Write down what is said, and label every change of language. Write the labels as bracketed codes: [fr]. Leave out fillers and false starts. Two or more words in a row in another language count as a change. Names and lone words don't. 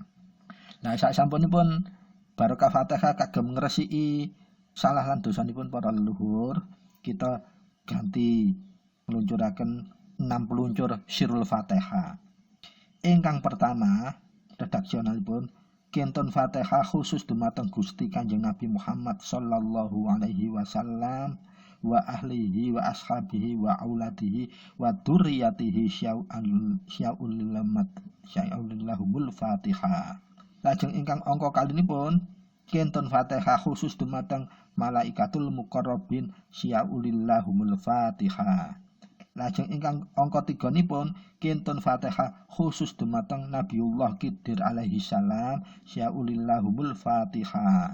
[jv] Nah, sasampunipun barokah Fatihah kagem ngresiki salah lan dosanipun para leluhur, kita ganti meluncuraken 6 peluncur sirul Fatihah. Ingkang pertama, redaksionalipun kintun Fatihah khusus dumateng Gusti Kanjeng Nabi Muhammad [ar] صلى الله عليه وسلم وأهله وأصحابه وأولاده وذرياته شيء لله لهم الفاتحة. [jv] Lajeng ingkang angka kalinipun kintun Fatihah khusus dumateng [ar] الملائكة المقربين شيء لله لهم الفاتحة. [jv] Lajeng ingkang angka 3nipun kintun Fatihah khusus dumateng Nabiullah Khidir [ar] عليه السلام شيء لله لهم الفاتحة.